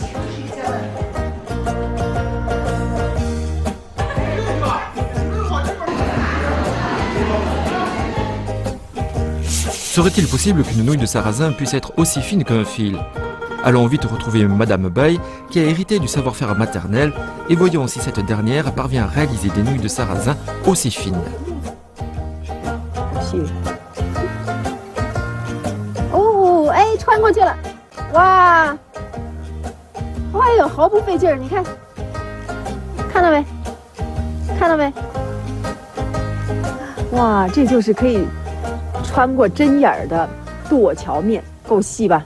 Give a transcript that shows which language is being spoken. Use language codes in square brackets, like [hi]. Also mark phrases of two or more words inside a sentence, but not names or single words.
[fr] Serait-il possible qu'une nouille de sarrasin puisse être aussi fine qu'un fil ? Allons vite retrouver Madame Bai, qui a hérité du savoir-faire maternel, et voyons si cette dernière parvient à réaliser des nouilles de sarrasin aussi fines. [zh] Oh, 哎，穿过去了，哇，哎呦，毫不费劲儿，你看，看到没？看到没？哇，这就是可以穿过针眼儿的剁荞面，够细吧？